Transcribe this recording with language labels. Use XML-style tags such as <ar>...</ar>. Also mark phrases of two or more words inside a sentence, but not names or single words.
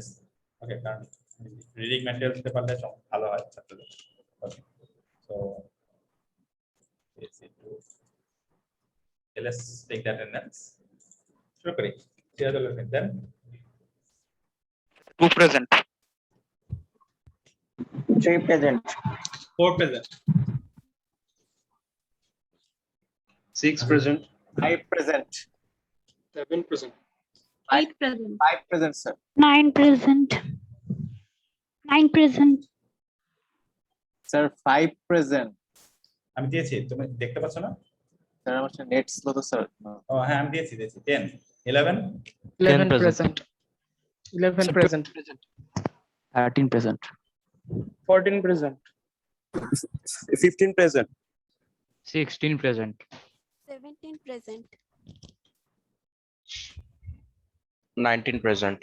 <en>Okay, reading materials. Okay, so let's take that attendance. Then Two present. 3 present. 4 present. 6 present. 5 present. 7 present. 8 present. 5 present, sir. 9 present. 9 present. Sir, 5 present.</en> <bn>আমি দিয়েছি, তুমি দেখতে পাচ্ছ না? Sir, আমার নেট স্লো তো স্যার। ও হ্যাঁ, আমি দিয়েছি 10 11</bn> <en>11 present. 11 present. 13 present. 14 present. 15 present. 16 present. 17 present. 19 present.</en>